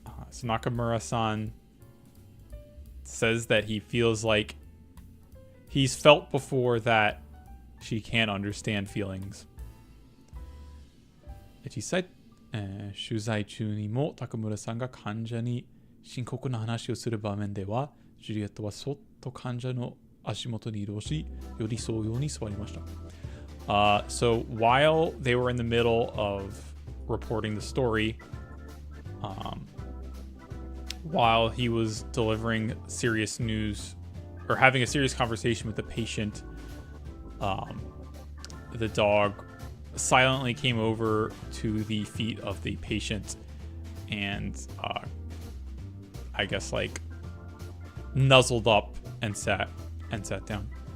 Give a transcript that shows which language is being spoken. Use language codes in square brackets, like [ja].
[en] So Nakamura-san says that he feels like he's felt before that she can't understand feelings. [ja] 実際、取材中にも高村さんが患者に深刻な話をする場面では、ジュリエットはそっと患者の足元に移動し、寄り添うように座りました。 [en] So while they were in the middle of reporting the story, while he was delivering serious news or having a serious conversation with the patient, the dog silently came over to the feet of the patient and I guess like nuzzled up and sat down.